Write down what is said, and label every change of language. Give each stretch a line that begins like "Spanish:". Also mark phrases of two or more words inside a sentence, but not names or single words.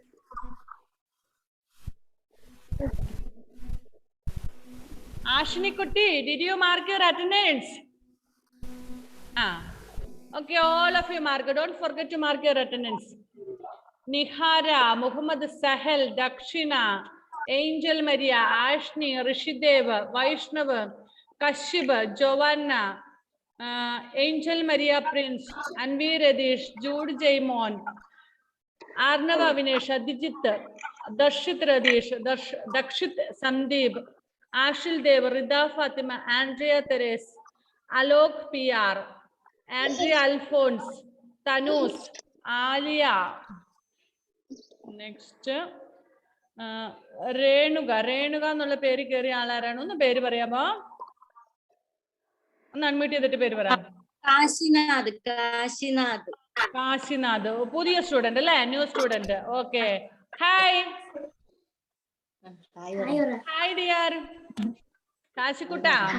English: Ashini Kutti, did you mark your attendance? Okay, all of you mark. Don't forget to mark your attendance. Nihara, Muhammad Sahel, Dakshina, Angel Maria, Ashni, Rishideva, Vaishnava, Kashiba, Giovanna, Angel Maria Prince, Anvi Radish, Jude Jaimon, Arnava Vinesh, Dijit, Darshit Radesh, Dakshit Sandeep, Ashil Dev, Rida Fatima, Andrea Teres, Alok PR, Andrea Alphonse, Tanus, Alia.
Malayalam: Next. Renuga എന്നുള്ള പേര് കയറിയ ആളാരാണ്? ഒന്ന് പേര് പറയാമോ? ഒന്ന് അൺമ്യൂട്ട് ചെയ്തിട്ട് പേര് പറയാം. കാശിനാഥ് പുതിയ സ്റ്റുഡന്റ് അല്ലേ?
English: new student. okay, hi hi dear Kashikutta.